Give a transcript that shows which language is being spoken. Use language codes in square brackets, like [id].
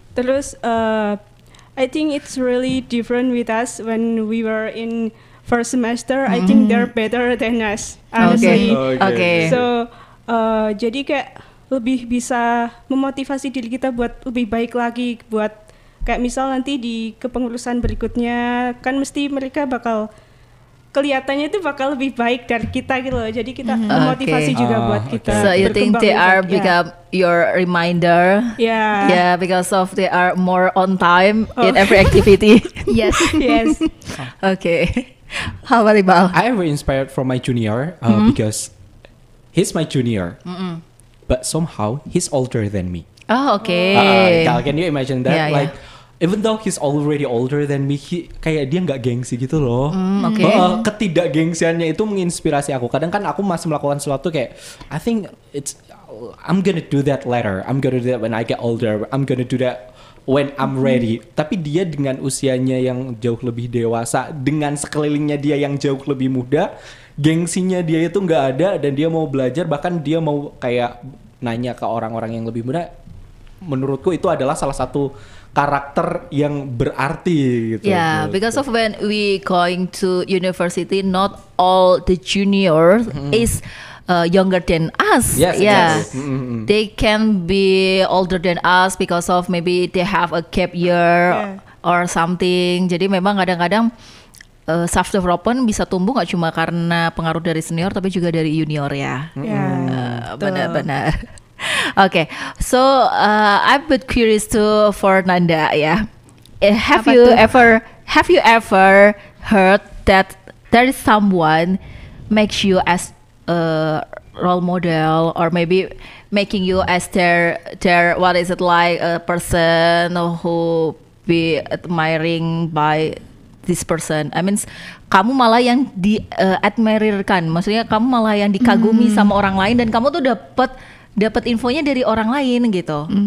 [en] Terus I think it's really different with us when we were in first semester. I think they're better than us, honestly. Okay. [id] So jadi kayak lebih bisa memotivasi diri kita buat lebih baik lagi, buat kayak misal nanti di kepengurusan berikutnya kan mesti mereka bakal kelihatannya itu bakal lebih baik dari kita gitu loh. Jadi kita memotivasi juga buat kita. [en] So you think they are become your reminder? Yeah, because of they are more on time in every activity. Yes. Okay. How about Iqbal? I was inspired from my junior because he's my junior, but somehow he's older than me. Oh, okay. Can you imagine that? Yeah. Even though he's already older than me, [id] kayak dia nggak gengsi gitu loh. Ketidakgengsiannya itu menginspirasi aku. Kadang kan aku masih melakukan sesuatu kayak, [en] I think I'm gonna do that later. I'm gonna do that when I get older. I'm gonna do that when I'm ready. [id] Tapi dia dengan usianya yang jauh lebih dewasa, dengan sekelilingnya dia yang jauh lebih muda, gengsinya dia itu nggak ada dan dia mau belajar. Bahkan dia mau kayak nanya ke orang-orang yang lebih muda. Menurutku itu adalah salah satu karakter yang berarti gitu. [en] Yeah, because of when we going to university, not all the juniors is younger than us. Yes, exactly. They can be older than us because of maybe they have a gap year or something. [id] Jadi memang kadang-kadang self development bisa tumbuh nggak cuma karena pengaruh dari senior, tapi juga dari junior ya. Benar-benar. [en] Okay, so I'm a bit curious too for Nanda ya. Have you ever heard that there is someone makes you as a role model or maybe making you as their what is it like a person who be admiring by this person? [id] I mean, kamu malah yang admirirkan, maksudnya kamu malah yang dikagumi sama orang lain dan kamu tuh dapat infonya dari orang lain gitu.